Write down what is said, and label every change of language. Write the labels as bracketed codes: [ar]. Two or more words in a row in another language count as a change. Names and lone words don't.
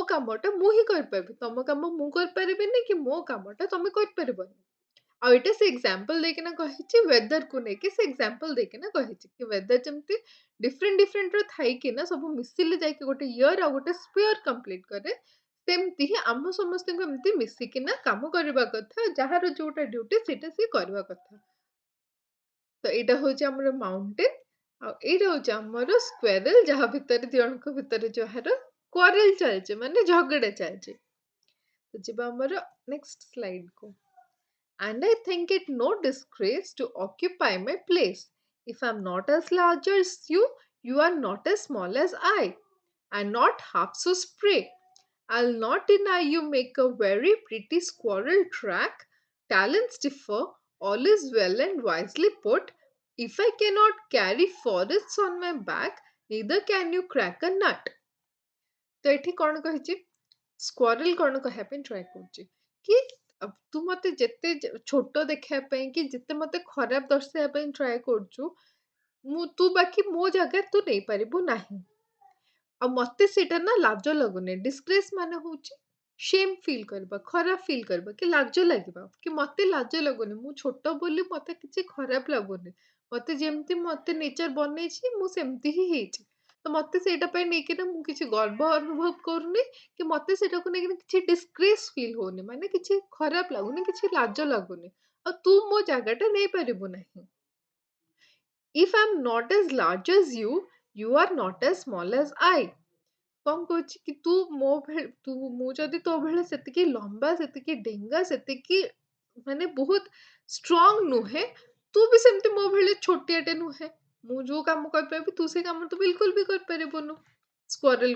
[or] କାମଟା ମୁଁ ହିଁ କରିପାରିବି ତମ କାମ ମୁଁ କରିପାରିବିନି କି ମୋ କାମଟା ତମେ କରିପାରିବନି ଆଉ ଏଇଟା ସେ ଏକ୍ସାମ୍ପଲ ଦେଇକିନା କହିଛି ୱେଦରକୁ ନେଇକି ସେ ଏକ୍ସାମ୍ପଲ ଦେଇକିନା କହିଛି କି ୱେଦର ଯେମିତି ଡିଫରେଣ୍ଟ ର ଥାଇକିନା ସବୁ ମିଶିଲେ ଯାଇକି ଗୋଟେ ଇୟର ଆଉ ଗୋଟେ ସ୍ପିୟର କମ୍ପ୍ଲିଟ କରେ ସେମିତି ହିଁ ଆମ ସମସ୍ତଙ୍କୁ ଏମିତି ମିଶିକିନା କାମ କରିବା କଥା ଯାହାର ଯୋଉଟା ଡ୍ୟୁଟି ସେଇଟା ସିଏ କରିବା କଥା ତ ଏଇଟା ହଉଛି ଆମର ମାଉଣ୍ଟେନ ଆଉ ଏଇଟା ହଉଛି ଆମର ସ୍କ୍ୱେରେଲ ଯାହା ଭିତରେ ଦି ଜଣଙ୍କ ଭିତରେ ଯାହାର କ୍ୱାରେଲ ଚାଲିଛି ମାନେ ଝଗଡା ଚାଲିଛି ତ ଯିବା ଆମର [en] next slide [or] କୁ [en] and I think it no disgrace to occupy my place. If I'm not as large as you are not as small as I, and not half so spray. I'll not deny you make a very pretty squirrel track. Talents differ, all is well and wisely put. If I cannot carry forests on my back, neither can you crack a nut. [or] तो ଏଠି କଣ କହିଛି ସ୍କ୍ୱାରେଲ କଣ କହିବା ପାଇଁ ଟ୍ରାଏ କରୁଛି କି ତୁ ମତେ ଯେତେ ଛୋଟ ଦେଖିବା ପାଇଁ କି ଯେତେ ମତେ ଖରାପ ଦର୍ଶାଇବା ପାଇଁ ଟ୍ରାଏ କରୁଛୁ ତୁ ବାକି ମୋ ଜାଗା ତୁ ନେଇପାରିବୁ ନାହିଁ ଆଉ ମତେ ସେଇଟା ନା ଲାଜ ଲାଗୁନି ଡିସଗ୍ରେସ ମାନେ ହଉଛି [en] shame feel [or] କରିବା ଖରାପ ଫିଲ୍ କରିବା କି ଲାଜ ଲାଗିବା କି ମତେ ଲାଜ ଲାଗୁନି ମୁଁ ଛୋଟ ବୋଲି ମତେ କିଛି ଖରାପ ଲାଗୁନି ମତେ ଯେମିତି ମତେ ନେଚର ବନେଇଛି ମୁଁ ସେମିତି ହିଁ ହେଇଛି ତ ମତେ ସେଇଟା ପାଇଁ ନେଇକିନା ମୁଁ କିଛି ଗର୍ବ ଅନୁଭବ କରୁନି କି ମତେ ସେଇଟାକୁ ନେଇକିନା କିଛି [en] disgrace feel [or] ହଉନି ମାନେ କିଛି ଖରାପ ଲାଗୁନି କିଛି ଲାଜ ଲାଗୁନି ଆଉ ତୁ ମୋ ଜାଗାଟା ନେଇପାରିବୁ ନାହିଁ [en] if I'm not as large as you are not as small as I [or] କଣ କହୁଛି କି ମୁଁ ଯଦି ତୋ ଭଳିଆ ସେତିକି ଲମ୍ବା ସେତିକି ଡେଙ୍ଗା ସେତିକି ମାନେ ବହୁତ ଷ୍ଟ୍ରଙ୍ଗ ନୁହେଁ ତୁ ବି ସେମିତି ମୋ ଭଳିଆ ଛୋଟିଆଟେ ନୁହେଁ ମୁଁ ଯୋଉ କାମ କରିପାରିବି ତୁ ସେ କାମ ତ ବିଲକୁଲ ବି କରିପାରିବୁନୁ ସ୍କ୍ୱାରେଲ